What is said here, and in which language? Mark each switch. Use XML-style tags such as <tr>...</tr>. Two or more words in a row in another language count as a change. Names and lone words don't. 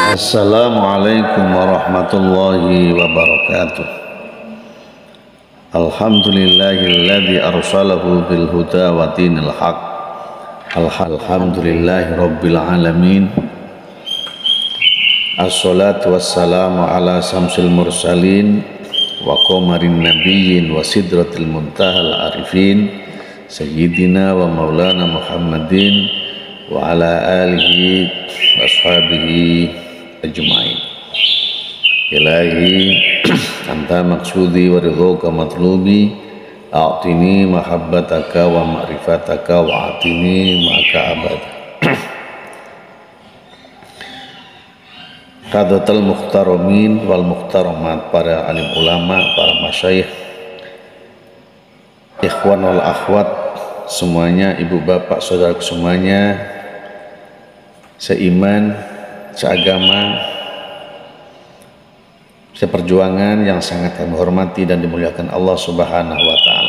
<ar>السلام عليكم ورحمة الله وبركاته. الحمد لله الذي أرسله بالهدى ودين الحق. الحمد لله رب العالمين. الصلاة والسلام على شمس المرسلين وقمر النبيين وسدرة منتهى العارفين سيدنا ومولانا محمد وعلى آله وأصحابه أجمعين. إلهي أنت مقصودي ورضاك مطلوبي أعطني محبتك ومعرفتك وأعطني معك أبد. قادة المحترمين والمحترمات,</ar> <id>para alim ulama, para masyayikh,</id> <ar>إخوان والأخوات</ar> <id>semuanya, ibu bapak saudara semuanya, seiman, seagama, seperjuangan yang sangat kami hormati dan dimuliakan</id> <ar>الله سبحانه وتعالى.</ar>